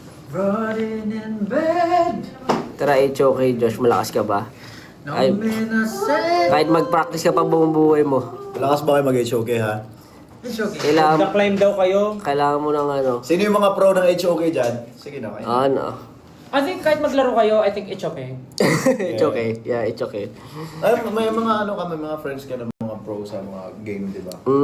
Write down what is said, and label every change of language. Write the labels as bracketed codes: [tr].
[en] Running in bed. [tl] Tara, HOK, Josh, malakas ka ba? Ay, kahit mag-practice ka pa buong buhay mo. Malakas ba kayo mag-HOK ha? [en] It's okay. [tl] Kailangan, Nag-climb daw kayo. kailangan mo ng ano. Sino yung mga pro ng HOK dyan? Sige na kayo. Ano? [en] I think [tl] kahit maglaro kayo, [en] I think it's okay. It's okay. Yeah, it's okay. [tl] Ay, may mga ano kami, mga friends ka na mga pro sa mga game, di ba?